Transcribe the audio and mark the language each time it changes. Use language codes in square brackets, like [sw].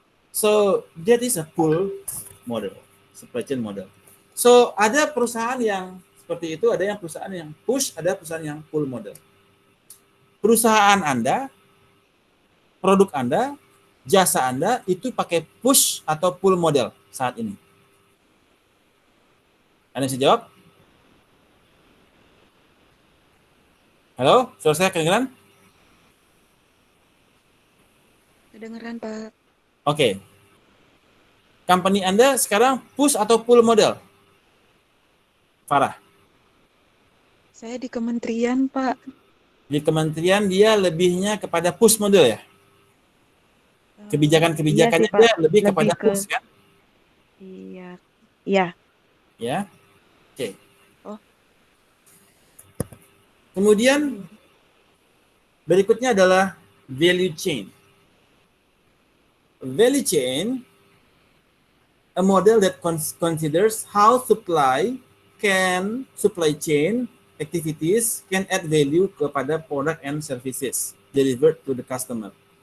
[en] So, that is a pull model, supply chain model. [id] So, ada perusahaan yang seperti itu, ada yang perusahaan yang push, ada perusahaan yang pull model. Perusahaan Anda, produk Anda, jasa Anda itu pakai push atau pull model saat ini. Anda bisa jawab? Halo, suara saya kedengeran? Kedengeran, Pak. Oke. Company Anda sekarang push atau pull model? Farah. Saya di kementerian, Pak. Di kementerian dia lebihnya kepada push model ya? Kebijakan-kebijakannya Iya sih, Pak. dia lebih kepada ke push kan? Iya. Iya. Ya. Oke. Oh. Kemudian berikutnya adalah value chain. [en] Value chain, a model that considers how supply chain activities can add value kepada product and services delivered to the customer.